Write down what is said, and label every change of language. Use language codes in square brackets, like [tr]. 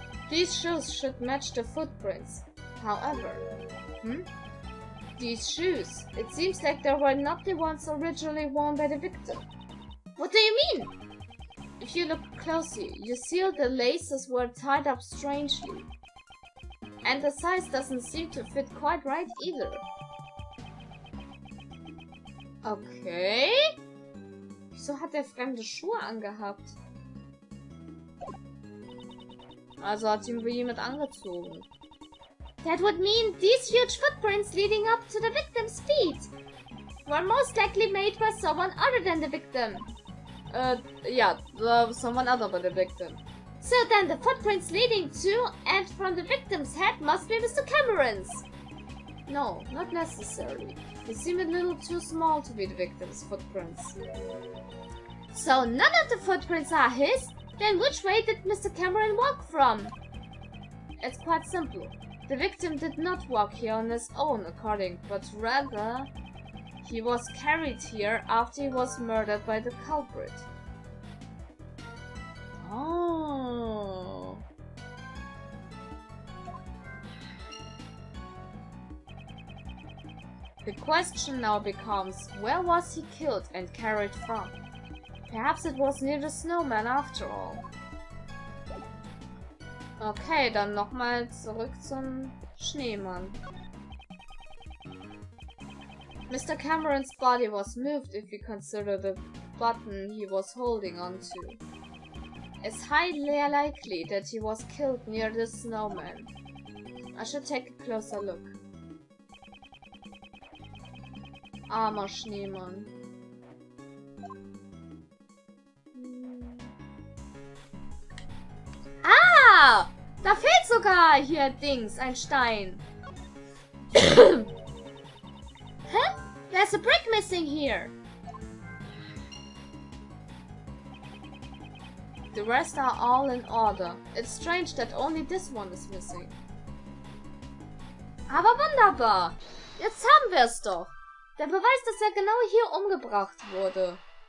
[en] These shoes should match the footprints. However, these shoes, it seems like they were not the ones originally worn by the victim. What do you mean? If you look closely, you see the laces were tied up strangely. And the size doesn't seem to fit quite right either. Okay. [de] Wieso hat der fremde Schuhe angehabt? Also hat ihn wohl jemand angezogen. [en] That would mean these huge footprints leading up to the victim's feet were most likely made by someone other than the victim. Yeah, someone other than the victim. So then the footprints leading to and from the victim's head must be Mr. Cameron's. No, not necessarily. They seem a little too small to be the victim's footprints. So none of the footprints are his? Then which way did Mr. Cameron walk from? It's quite simple. The victim did not walk here on his own, but rather he was carried here after he was murdered by the culprit. Oh. The question now becomes, where was he killed and carried from? Perhaps it was near the snowman after all. [de] Okay, dann nochmal zurück zum Schneemann. [en] Mr. Cameron's body was moved if you consider the button he was holding onto. It's highly likely that he was killed near the snowman. I should take a closer look. [de] Armer Schneemann. Ah! Da fehlt sogar hier Dings, ein Stein. Huh? [en] There's a brick missing here. The rest are all in order. It's strange that only this one is missing. [de] Aber wunderbar. Jetzt haben wir es doch. Der Beweis, dass er genau hier umgebracht wurde.